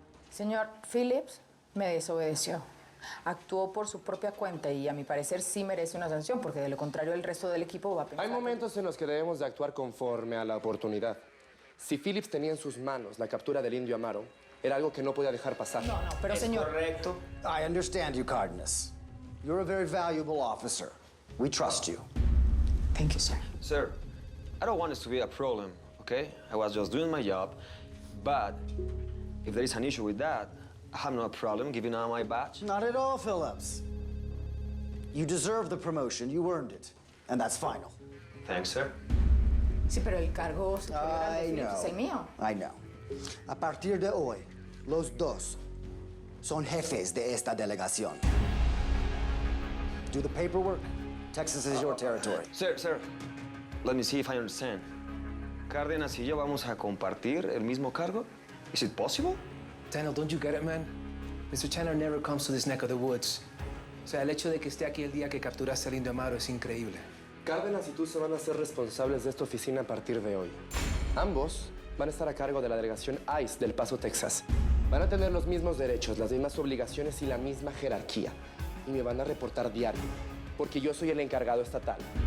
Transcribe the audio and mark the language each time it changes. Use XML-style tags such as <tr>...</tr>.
<es>Señor Phillips me desobedeció. Actuó por su propia cuenta y a mi parecer sí merece una sanción porque de lo contrario el resto del equipo va a pensar... Hay momentos en los que debemos de actuar conforme a la oportunidad. Si Phillips tenía en sus manos la captura del Indio Amaro, era algo que no podía dejar pasar. No, pero señor... Correcto.</es> <en>I understand you, Cardenas. You're a very valuable officer. We trust you. Thank you, sir. Sir, I don't want this to be a problem, okay? I was just doing my job, but if there is an issue with that, I have no problem giving out my badge. Not at all, Phillips. You deserve the promotion. You earned it. And that's final. Thanks, sir.</en> <es>Sí, pero el cargo superior al de Phillips es el mío.</es> <en>I know.</en> <es>A partir de hoy, los dos son jefes de esta delegación.</es> <en>Do the paperwork. Texas is your territory. Sir, let me see if I understand.</en> <es>Cárdenas y yo vamos a compartir el mismo cargo?</es> <en>Is it possible? Daniel, don't you get it, man? Mr. Chandler never comes to this neck of the woods.</en> <es>O sea, el hecho de que esté aquí el día que capturaste al Indio Amaro es increíble. Cárdenas y tú se van a ser responsables de esta oficina a partir de hoy. Ambos van a estar a cargo de la delegación ICE del Paso, Texas. Van a tener los mismos derechos, las mismas obligaciones y la misma jerarquía. Y me van a reportar diario, porque yo soy el encargado estatal.</es>